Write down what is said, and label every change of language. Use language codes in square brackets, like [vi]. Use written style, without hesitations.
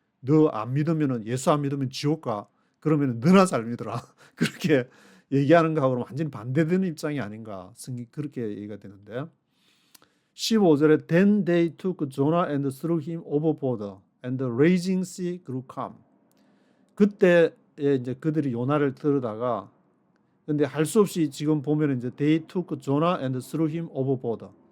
[ko] 너 안 믿으면은 예수 안 믿으면 지옥 가. 그러면은 너나 잘 믿어라. 그렇게 얘기하는 거하고는 완전히 반대되는 입장이 아닌가. 그렇게 얘기가 되는데 15절에 [en] Then they took Jonah and threw him overboard and the raging sea grew calm. [ko] 그때에 이제 그들이 요나를 들다가 근데 할 수 없이 지금 보면 이제 [en] They took Jonah and threw him overboard.